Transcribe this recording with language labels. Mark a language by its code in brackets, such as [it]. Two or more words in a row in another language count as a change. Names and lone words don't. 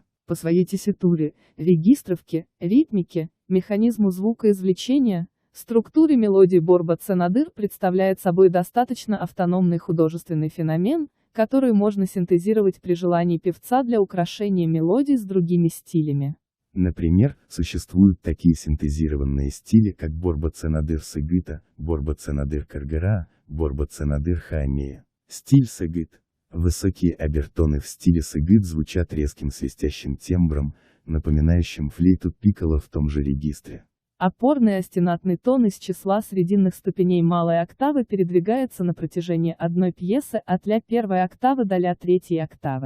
[ru] По своей тесситуре, регистровке, ритмике, механизму звукоизвлечения, структуре мелодии борба-ценадыр представляет собой достаточно автономный художественный феномен, который можно синтезировать при желании певца для украшения мелодий с другими стилями. Например, существуют такие синтезированные стили, как борба-ценадыр сыгыта, борба-ценадыр каргыра, борба-ценадыр хаамея. Стиль сыгыт. Высокие обертоны в стиле сыгыт звучат резким свистящим тембром, напоминающим флейту пикколо в том же регистре. Опорный остенатный тон из числа срединных ступеней малой октавы передвигается на протяжении одной пьесы от ля первой октавы до ля третьей октавы.